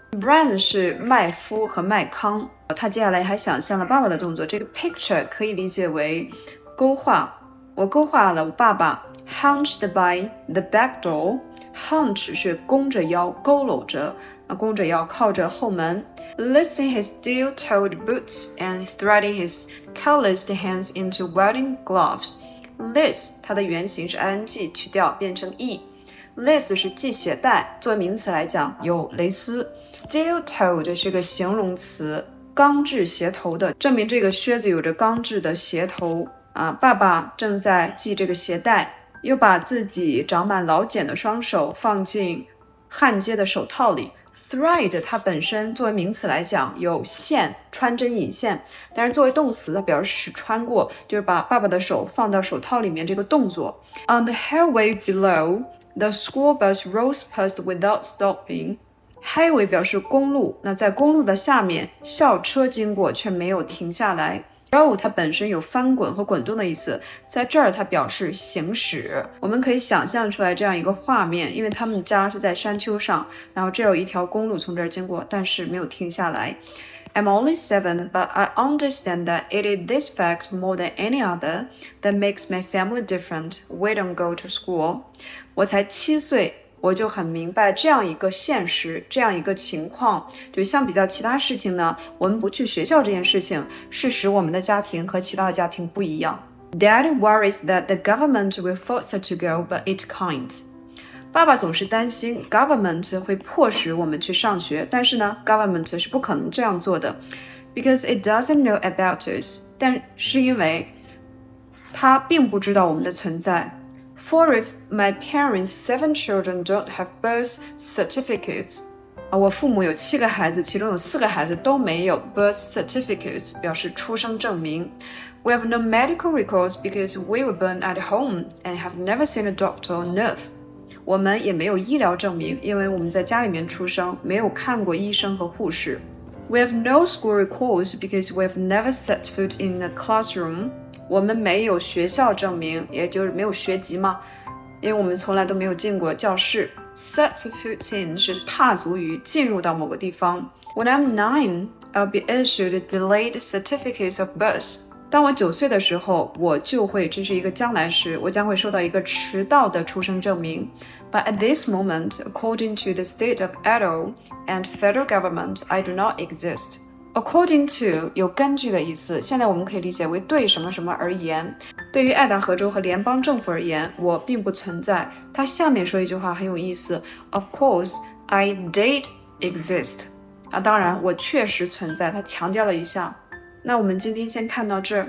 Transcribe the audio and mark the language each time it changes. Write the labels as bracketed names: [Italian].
[Chinese] Bran 是麦麸和麦糠，他接下来还想象了爸爸的动作。这个 picture 可以理解为勾画，我勾画了我爸爸 [English] hunched by the back door. [Chinese] Hunch 是弓着腰，佝偻着，弓着腰靠着后门。 [English] Lifting his steel-toed boots and threading his calloused hands into welding gloves. [Chinese] Lace 它的原型是 ing 去掉变成 e。Lace 是系鞋带，作为名词来讲有蕾丝。 Steel-toed 是个形容词，钢制鞋头的，证明这个靴子有着钢制的鞋头。爸爸正在系这个鞋带，又把自己长满老茧的双手放进焊接的手套里。 Thread 它本身作为名词来讲有线，穿针引线，但是作为动词它表示使穿过，就是把爸爸的手放到手套里面这个动作。 [English] On the highway below, the school bus rolls past without stopping. [Chinese] Highway 表示公路，那在公路的下面，校车经过却没有停下来。 Roll 它本身有翻滚和滚动的意思，在这儿它表示行驶。我们可以想象出来这样一个画面，因为他们家是在山丘上，然后这有一条公路从这儿经过，但是没有停下来。 [English] I'm only 7, but I understand that it is this fact more than any other that makes my family different. We don't go to school. [Chinese] 我才7岁。我就很明白这样一个现实，这样一个情况，就相比较其他事情呢，我们不去学校这件事情，是使我们的家庭和其他的家庭不一样。 [English] Dad worries that the government will force us to go, but it can't. [Chinese] 爸爸总是担心 government 会迫使我们去上学，但是呢 government 是不可能这样做的 [English] because it doesn't know about us. [Chinese] 但是因为它并不知道我们的存在。 [English] For if my parents' 7 children don't have birth certificates. [Chinese] 我父母有7个孩子，其中有4个孩子都没有 birth certificates， 表示出生证明。 [English] We have no medical records because we were born at home and have never seen a doctor on earth. [Chinese] 我们也没有医疗证明，因为我们在家里面出生，没有看过医生和护士。 [English] We have no school records because we have never set foot in a classroom. [Chinese] 我们没有学校证明，也就是没有学籍嘛，因为我们从来都没有进过教室。 set foot in 是踏足于进入到某个地方。 [English] When I'm 9, I'll be issued delayed certificates of birth. [Chinese] 当我9岁的时候，我就会，这是一个将来时，我将会收到一个迟到的出生证明。 [English] But at this moment, according to the state of Idaho and federal government, I do not exist.According to [Chinese] 有根据的意思，现在我们可以理解为对什么什么而言。对于爱达荷州和联邦政府而言，我并不存在。他下面说一句话很有意思 ， [English] Of course, I did exist. [Chinese] 当然，我确实存在。他强调了一下。那我们今天先看到这儿。